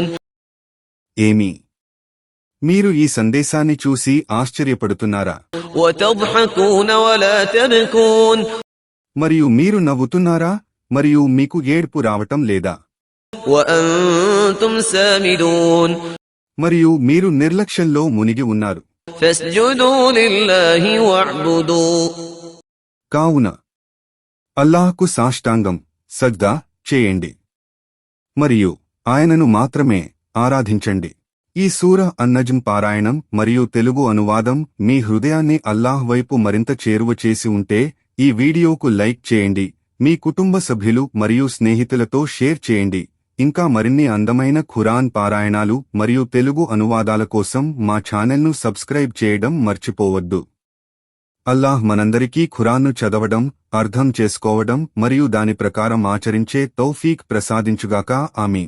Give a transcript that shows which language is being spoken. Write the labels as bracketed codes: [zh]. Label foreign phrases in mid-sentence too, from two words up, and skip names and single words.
[te] ఏమి మీరు ఈ సందేశాన్ని చూసి ఆశ్చర్యపడుతున్నారా [ar] وتضحكون ولا تبكون [te] మరియు మీరు నవ్వుతున్నారా మరియు మీకు ఏడ్పు రావటం లేదా [ar] وأنتم سامدون [te] మరియు మీరు నిర్లక్ష్యంలో మునిగి ఉన్నారు [ar] فاسجدوا لله واعبدوا [te] కావున అల్లాహ్కు సాష్టాంగం సజ్దా చేయండి మరియు ఆయనను మాత్రమే ఆరాధించండి ఈ సూర అన్నజం పారాయణం మరియు తెలుగు అనువాదం మీ హృదయాన్ని అల్లాహ్ వైపు మరింత చేరువ చేసి ఉంటే ఈ వీడియోకు లైక్ చేయండి మీ కుటుంబ సభ్యులు మరియు స్నేహితులతో షేర్ చేయండి ఇంకా మరిన్ని అందమైన ఖురాన్ పారాయణాలు మరియు తెలుగు అనువాదాల కోసం మా ఛానల్ను సబ్స్క్రైబ్ చేయడం మర్చిపోవద్దు అల్లాహ్ మనందరికీ ఖురాన్ను చదవడం అర్థం చేసుకోవడం మరియు దాని ప్రకారం ఆచరించే తౌఫీక్ ప్రసాదించుగాక ఆమీన్